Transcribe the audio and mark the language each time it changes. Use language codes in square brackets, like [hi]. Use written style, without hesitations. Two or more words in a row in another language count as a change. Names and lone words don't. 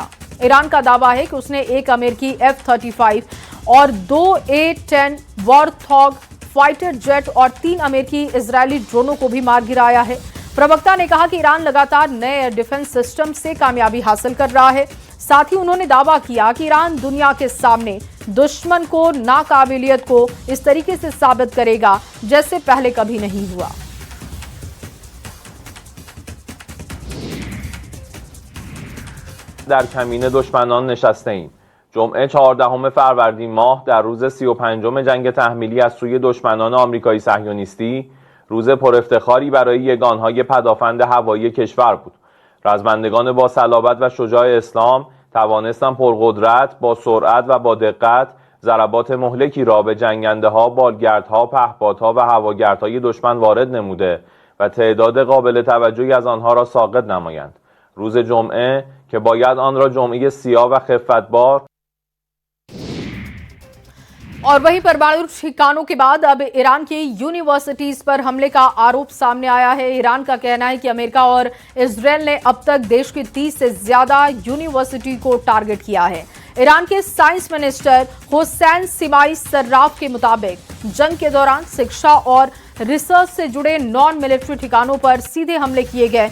[hi] ईरान का दावा है कि उसने एक अमेरिकी F-35 और 2 A-10 वॉरथॉग [en] fighter jet [hi] और 3 अमेरिकी इजरायली ड्रोनों को भी मार गिराया है। प्रवक्ता ने कहा कि ईरान लगातार नए [en] air defense system [hi] से कामयाबी हासिल कर रहा है। साथ ही उन्होंने दावा किया कि ईरान दुनिया के सामने दुश्मन को नाकाबिलियत को इस तरीके से साबित करेगा जैसे पहले कभी नहीं हुआ। [fa] در کمین دشمنان نشسته ایم. جمعه 14 فروردین ماه در روز 35 جنگ تحمیلی از سوی دشمنان آمریکایی صهیونیستی روز پر افتخاری برای یگانهای پدافند هوایی کشور بود. رزمندگان با صلابت و شجاع اسلام توانستند پرقدرت، با سرعت و با دقت ضربات مهلکی را به جنگنده‌ها، بالگردها، پهپادها و هواگردهای دشمن وارد نموده و تعداد قابل توجهی از آنها را ساقط نمایند. روز جمعه که باید آن را جمعه سیاه و خفتبار [hi] और वहीं परमाणु ठिकानों के बाद अब ईरान की यूनिवर्सिटीज पर हमले का आरोप सामने आया है। ईरान का कहना है कि अमेरिका और इजरायल ने अब तक देश की 30 से ज्यादा यूनिवर्सिटी को टारगेट किया है। ईरान के [en] science minister [hi] हुसैन सिमाई सर्राफ के मुताबिक जंग के दौरान शिक्षा और रिसर्च से जुड़े [en] non military [hi] ठिकानों पर सीधे हमले किए गए।